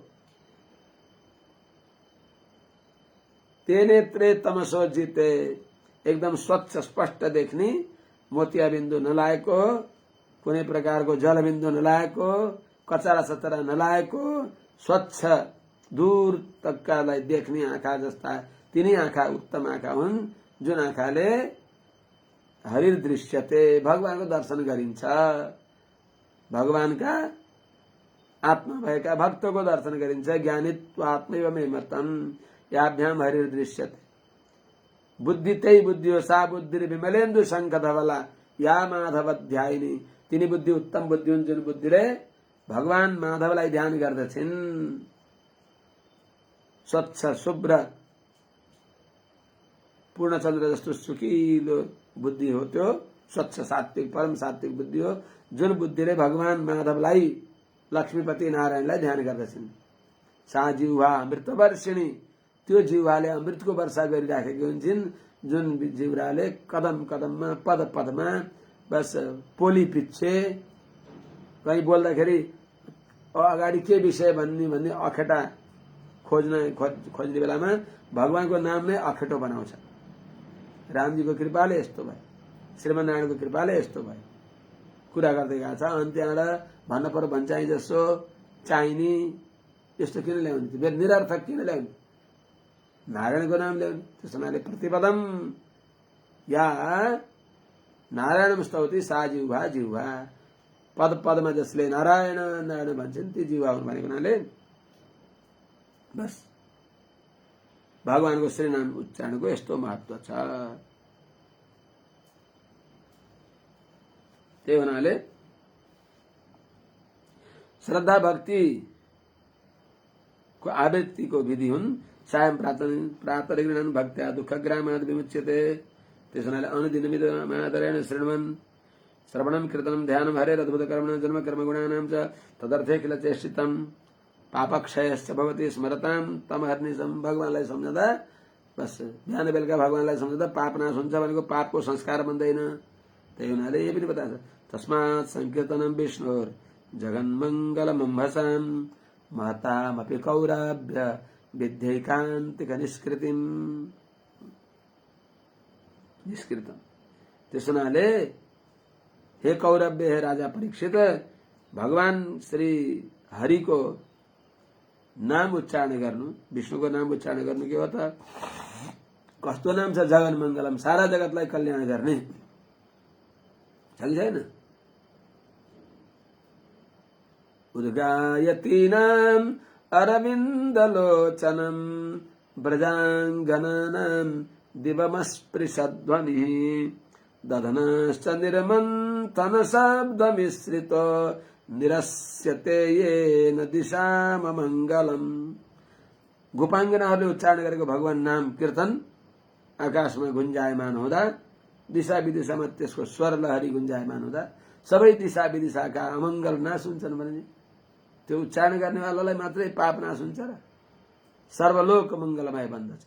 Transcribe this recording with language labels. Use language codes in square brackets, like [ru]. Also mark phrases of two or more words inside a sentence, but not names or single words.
[sa] ते नेत्रे तमसो जिते, [ne] एकदम स्वच्छ स्पष्ट देख्ने, मोतिया बिन्दु नलागेको, कुनै प्रकारको जल बिन्दु नलागेको, कचरा सचरा नलागेको, स्वच्छ दूर तक्कालाई देख्ने आँखा जस्ता तिनी आँखा उत्तम आँखा हुन्, जुन आँखाले [sa] हरिर दृश्यते, [ne] भगवानको दर्शन गरिन्छ। भगवानका आत्मा भएका भक्तको दर्शन गरिन्छ। [sa] ज्ञानित्व आत्मैव मे मतम याभ्याम हरिर दृश्यते। [ne] बुद्धि त्यही बुद्धि हो, [sa] सा बुद्धि विमलेन्दु शंख धवला या माधव ध्यायिनी। [ne] तिनी बुद्धि उत्तम बुद्धि हुन् जुन बुद्धिले भगवान माधवलाई ध्यान गर्दछिन्। स्वच्छ शुभ्र पूर्णचन्द्र जस्तो सुकिलो बुद्धि हो, त्यो स्वच्छ सात्विक परम सात्विक बुद्धि हो, जुन बुद्धिले भगवान माधवलाई लक्ष्मीपति नारायणलाई ध्यान गर्दछिन्। [sa] सा जिह्वा अमृतवर्षिणी, [ne] त्यो जिह्वाले अमृतको वर्षा गरिराखेकी हुन्छन्, जुन जिह्वाले कदम कदममा पद पदमा बस पोली पिच्छे कहीँ बोल्दाखेरि अगाडि के विषय भन्ने अखेटा खोज्ने बेलामा भगवानको नाममै अखेटो बनाउँछ। रामजीको कृपाले यस्तो भयो, श्रीमन्नारायणको कृपाले यस्तो भयो। कुरा गर्दै गएको छ, अन्त्यबाट भन्न पर्यो भन्छाइ जसो चाहिने यस्तो किन ल्याउने, फेरि निरर्थक किन ल्याउने? नारायणको नाम ल्याउने। त्यस हुनाले [sa] प्रतिपदम या नारायण स्तौति सा जिह्वा जिह्वा। [ne] पद पदमा जसले नारायण नारायण भन्छन् ती जिह्वा हुन् भनेको हुनाले बस भगवानको श्रीनाम उच्चारणको यस्तो महत्व छ। त्यही हुनाले श्रद्धा भक्ति को आवृत्तिको विधि हुन्। [sa] सायं प्रातर्गृहन् भक्त्या दुःखग्रामाद् विमुच्यते। [ne] त्यस हुनाले [sa] अनुदिनमिदमादरेण शृण्वन् श्रवणं कीर्तनं ध्यानं हरेरद्भुतकर्मणां जन्म कर्मगुणानां च तदर्थे किल चेष्टितं पापक्षयश्च भवति स्मरतां तमहर्निशं। [ne] भगवानलाई सम्झँदा बस बिहान बेलुका भगवानलाई सम्झँदा पाप नाश हुन्छ भनेको पापको संस्कार बन्दैन। त्यही हुनाले यो पनि बताएको छ [sa] तस्मात् संकीर्तनं विष्णोर् जगन्मङ्गलमम्भसाम् महतामपि कौराभ्य विद्यैकान्तिक निष्कृतम्। [ne] त्यस हुनाले हे कौरव्य, हे राजा परीक्षित, भगवान श्री हरिको नाम उच्चारण गर्नु, विष्णुको नाम उच्चारण गर्नु के हो त? कस्तो नाम छ? [sa] जगन मङ्गलम, [ne] सारा जगतलाई कल्याण गर्ने। [sa] छैन उद्गायतीनाम् अरविन्दलोचनम् व्रजाङ्गनानां दिवमस्पृशध्वनिः दधनश्च निर्मन्थन शब्दमिश्रितो निरस्यते येन दिशाममङ्गलम्। [ne] गोपाङ्गनाहरूले उच्चारण गरेको भगवान नाम कीर्तन आकाशमा गुन्जायमान हुँदा, दिशा विदिशामा त्यसको स्वर लहरी गुन्जायमान हुँदा सबै दिशा विदिशाका अमङ्गल नाश हुन्छन् भने त्यो उच्चारण गर्नेवालालाई मात्रै पाप नाश हुन्छ र सर्वलोक मङ्गलमय बन्दछ।